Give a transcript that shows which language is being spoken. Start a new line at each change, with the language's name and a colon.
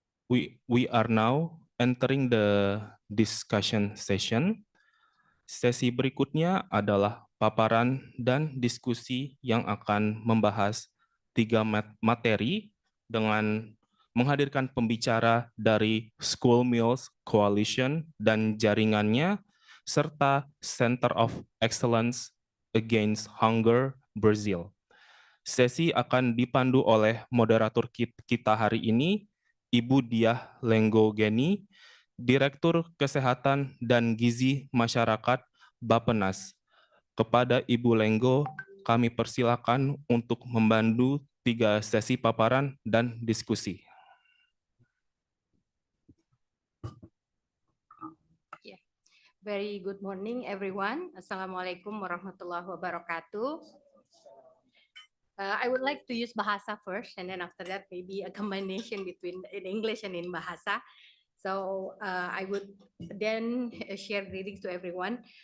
English: We are now entering the discussion session.
Indonesian: Sesi berikutnya adalah paparan dan diskusi yang akan membahas 3 materi dengan menghadirkan pembicara dari School Meals Coalition dan jaringannya, serta Center of Excellence Against Hunger Brazil. Sesi akan dipandu oleh moderator kita hari ini, Ibu Diah Lenggogeni, Direktur Kesehatan dan Gizi Masyarakat Bappenas. Kepada Ibu Lenggo, kami persilakan untuk membantu 3 sesi paparan dan diskusi.
English: Very good morning, everyone. Assalamualaikum warahmatullahi wabarakatuh. I would like to use Bahasa first, and then after that, maybe a combination between in English and in Bahasa. So I would then share greetings to everyone.